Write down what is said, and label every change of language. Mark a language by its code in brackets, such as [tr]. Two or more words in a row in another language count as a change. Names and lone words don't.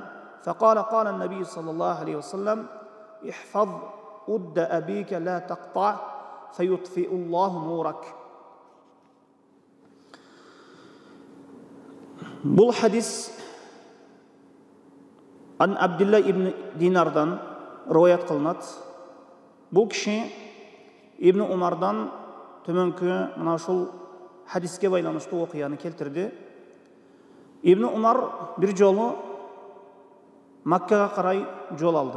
[ar] فقال النبي صلى الله عليه وسلم احفظ أد أبيك لا تقطع فيطفئ الله نورك. [ky] Бұл хадис Ан Абдилlah ибн Динардан риваят кылынат. Бұл киши Ибн Умардан төмөнкү мына ушул хадиске байланыштуу окуяны келтирди. Ибн Умар бир жолу Маккага карай жол алды.